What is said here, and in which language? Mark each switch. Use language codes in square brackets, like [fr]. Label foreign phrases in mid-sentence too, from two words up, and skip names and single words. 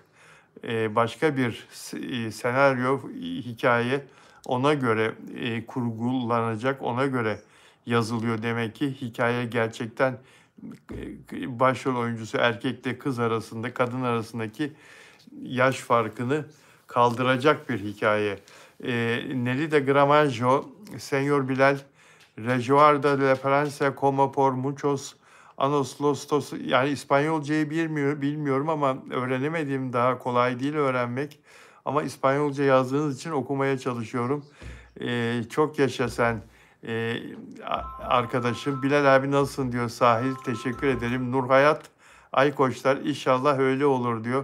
[tr] Başka bir senaryo, hikaye ona göre kurgulanacak, ona göre yazılıyor demek ki. Hikaye gerçekten başrol oyuncusu erkekle kız arasında, kadın arasındaki yaş farkını kaldıracak bir hikaye. [es] Nelly de Gramajo, Senyor Bilal, Rejoarda de la Francia como por muchos anos los, [tr] yani İspanyolcayı bilmiyorum ama öğrenemedim, daha kolay değil öğrenmek. Ama İspanyolca yazdığınız için okumaya çalışıyorum. Çok yaşa sen arkadaşım. Bilal abi nasılsın diyor Sahil. Teşekkür ederim. Nurhayat Aykoçlar inşallah öyle olur diyor.